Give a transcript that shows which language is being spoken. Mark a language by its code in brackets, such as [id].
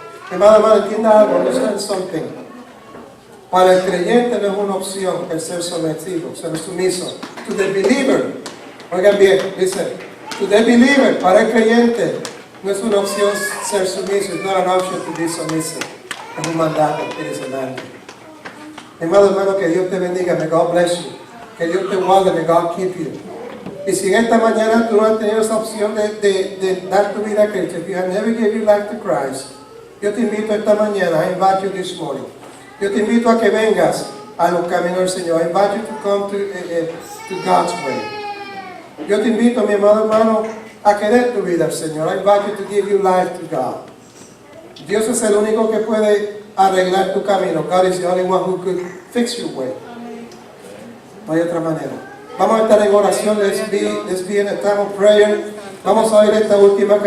[es] Hermano, entienda algo, [en] understand something. [es] Para el creyente no es una opción el ser sometido, ser sumiso. [en] To the believer, [es] oigan bien, dice, [en] to the believer, [es] para el creyente, no es una opción ser sumiso. [en] It's not an option to be submissive. [es] Es un mandato, [en] it is a mandate. [es] Hermano, que Dios te bendiga, [en] may God bless you. [es] Que Dios te guarde, [en] may God keep you. [es] Y si en esta mañana tú no has tenido esa opción de dar tu vida a Cristo, [en] if you have never given your life to Christ, [es] yo te invito esta mañana, [en] I invite you this morning. [es] Yo te invito a que vengas a los caminos del Señor. [en] I invite you to come to God's way. [es] Yo te invito, mi amado hermano, a querer tu vida al Señor. [en] I invite you to give your life to God. [es] Dios es el único que puede arreglar tu camino. [en] God is the only one who could fix your way. [es] No hay otra manera. Vamos a estar en oración. [en] Let's be in a time of prayer. [es] Vamos a oír esta última canción.